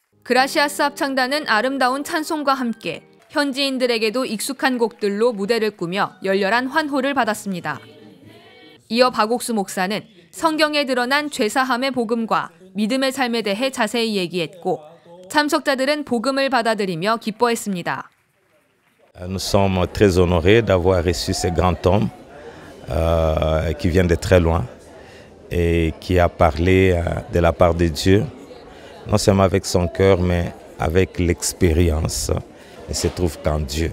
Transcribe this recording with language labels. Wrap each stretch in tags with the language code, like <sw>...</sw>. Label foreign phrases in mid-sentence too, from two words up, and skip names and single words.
<ko>그라시아스 합창단은 아름다운 찬송과 함께 현지인들에게도 익숙한 곡들로 무대를 꾸며 열렬한 환호를 받았습니다. 이어 박옥수 목사는 성경에 드러난 죄사함의 복음과 믿음의 삶에 대해 자세히 얘기했고 참석자들은 복음을 받아들이며 기뻐했습니다.</ko> <fr>Nous sommes très honorés d'avoir reçu ce grand homme qui vient de très loin et qui a parlé de la part de Dieu, non seulement avec son cœur, mais avec l'expérience. Il se trouve qu'en Dieu.</fr>